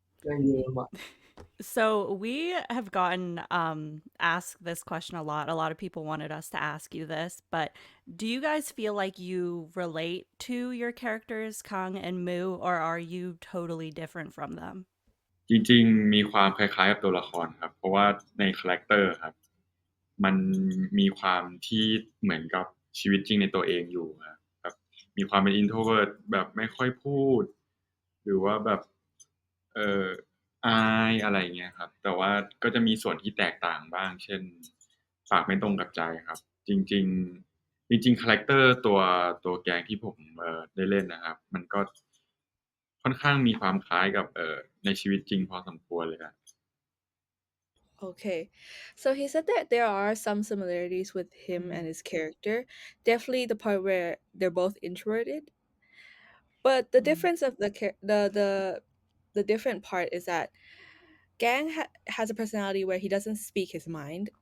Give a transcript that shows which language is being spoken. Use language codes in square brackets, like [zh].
[en] Thank you very much. So we have gotten asked this question a lot. A lot of people wanted us to ask you this, but do you guys feel like you relate to your characters, Kang and Mu, or are you totally different from them? [th] จริงๆมีความคล้ายๆกับตัวละครครับเพราะว่าในคาแรคเตอร์ครับมันมีความที่เหมือนกับชีวิตจริงในตัวเองอยู่ครับมีความเป็น introvert แบบไม่ค่อยพูดหรือว่าแบบเอ่ออายอะไรอย่างเงี้ยครับแต่ว่าก็จะมีส่วนที่แตกต่างบ้างเช่นปากไม่ตรงกับใจครับจริง จริงๆคาแรคเตอร์ตัวแกงที่ผมได้เล่นนะครับมันก็ค่อนข้างมีความคล้ายกับในชีวิตจริงพอสมควรเลยครับ [en] Okay. So he said that there are some similarities with him and his character. Definitely the part where they're both introverted. But the difference of the different part is that has a personality where he doesn't speak his mind.